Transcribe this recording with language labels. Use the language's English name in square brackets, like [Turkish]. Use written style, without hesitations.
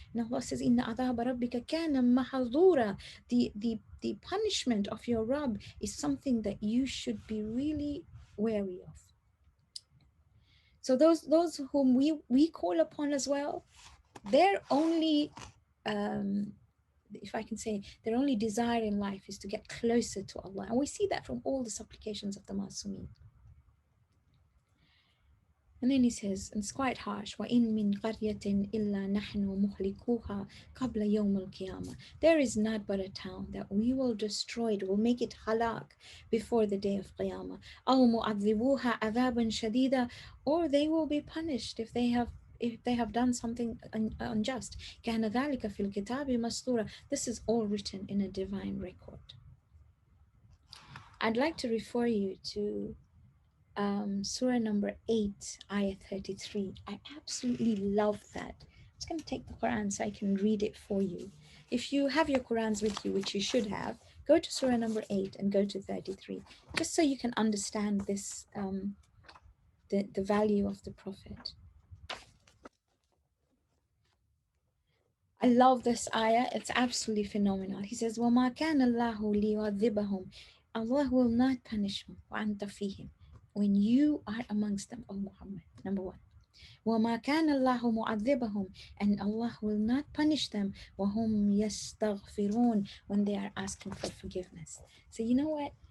[English] And Allah says, [Arabic] إِنَّ عَذَابَ رَبِّكَ كَانَ مَحْظُورًا. [English] The punishment of your Rabb is something that you should be really wary of. So those whom we call upon as well, their only, if I can say, their only desire in life is to get closer to Allah. And we see that from all the supplications of the Masumin. And then he says, and it's quite harsh, [Arabic] وَإِن مِّن قَرْيَةٍ إِلَّا نَحْنُ مُهْلِكُوهَا قَبْلَ يَوْمِ الْقِيَامَةِ. [English] There is not but a town that we will destroy it, will make it halak before the day of Qiyamah. [Arabic] أَوْ مُعَذِّبُوهَا عَذَابًا شَدِيدًا. [English] Or they will be punished if they have done something unjust. [Arabic] كَانَ ذَلِكَ فِي الْكِتَابِ مَسْطُورًا. [English] This is all written in a divine record. I'd like to refer you to Surah number 8, Ayat 33. I absolutely love that. I'm just going to take the Quran so I can read it for you. If you have your Qurans with you, which you should have, go to Surah number 8 and go to 33, just so you can understand this, the value of the Prophet. I love this ayah. It's absolutely phenomenal. He says, [Arabic] وَمَا كَانَ اللَّهُ لِيُعَذِّبَهُم. [English] Allah will not punish them [Arabic] وَأَنْتَ فِيهِمْ, [English] when you are amongst them, O Muhammad. Number one. [Arabic] وَمَا كَانَ اللَّهُ مُعَذِّبَهُم, [English] and Allah will not punish them [Arabic] وَهُمْ يَسْتَغْفِرُونَ, [English] when they are asking for forgiveness. So you know what?